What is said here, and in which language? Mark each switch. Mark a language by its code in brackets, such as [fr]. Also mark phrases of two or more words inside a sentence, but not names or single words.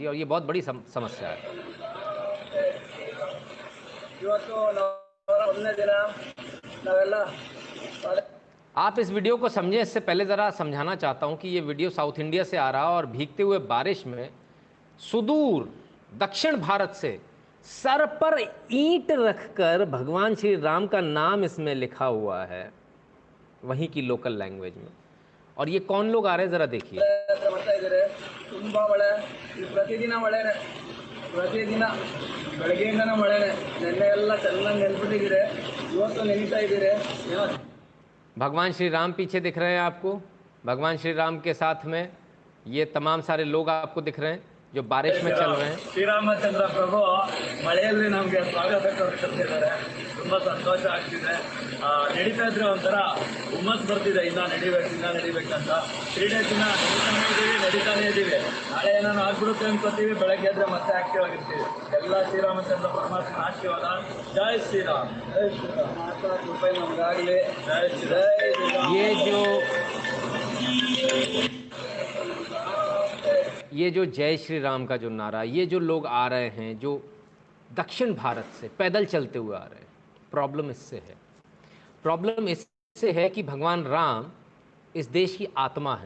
[hi] और ये बहुत बड़ी समस्या है। आप इस वीडियो को समझें, इससे पहले ज़रा समझाना चाहता हूँ कि ये वीडियो साउथ इंडिया से आ रहा है, और भीगते हुए बारिश में सुदूर दक्षिण भारत से सर पर ईंट रखकर भगवान श्री राम का नाम इसमें लिखा हुआ है, वहीं की [en] local language [hi] में। और ये कौन लोग आ रहे हैं ज़रा देखिए। [kn] ತುಂಬಾ ಮಳೆ, ಪ್ರತಿದಿನ ಮಳೆನೆ, ಪ್ರತಿದಿನ ಬೆಳಗ್ಗೆಯಿಂದನೇ ಮಳೆನೆ. ನೆನ್ನೆ ಎಲ್ಲ ಚೆನ್ನಾಗಿ ನೆನ್ಬಿಟ್ಟಿದ್ದೀರಿ, ಇವತ್ತು ನೆನೀತಾ ಇದ್ದೀರಿ. [hi] भगवान श्री राम पीछे दिख रहे हैं आपको, भगवान श्री राम के साथ में ये तमाम सारे लोग आपको दिख रहे हैं जो बारिश में चल रहे हैं। [kn] ಶ್ರೀರಾಮಚಂದ್ರ ಪ್ರಭು ಮಳೆಯಲ್ಲಿ ನಮಗೆ ಸ್ವಾಗತ ಕೊಡ್ತಿದ್ದಾರೆ. ತುಂಬಾ ಸಂತೋಷ ಆಗ್ತಿದೆ. ನಡೀತಾ ಇದ್ರೆ ಒಂಥರ ಹುಮ್ಮಸ್ ಬರ್ತಿದೆ, ಇನ್ನ ನಡಿಬೇಕಂತ. 3 ಡೇಸ್ ನಡೀತಾನೆ ಇದೀವಿ. ನಾಳೆ ಏನಾದ್ರು ಆಗ್ಬಿಡುತ್ತೆ ಅನ್ಕೋತೀವಿ, ಬೆಳಗ್ಗೆ ಎದ್ರೆ ಮತ್ತೆ ಆಕ್ಟಿವ್ ಆಗಿರ್ತೀವಿ. ಎಲ್ಲ ಶ್ರೀರಾಮಚಂದ್ರ ಪರಮಾತ್ಮನ ಆಶೀರ್ವಾದ. ಜೈ ಶ್ರೀರಾಮ್, ಜೈ ಶ್ರೀರಾಮ್. ಮಾತಾ ಕೃಪೆ ನಮಗಾಗಲಿ. ಜೈ ಶ್ರೀರಾಮ್. [hi] ये जो जय श्री राम का जो नारा, ये जो लोग आ रहे हैं जो दक्षिण भारत से पैदल चलते हुए आ रहे हैं, प्रॉब्लम इससे है। प्रॉब्लम इससे है कि भगवान राम इस देश की आत्मा है।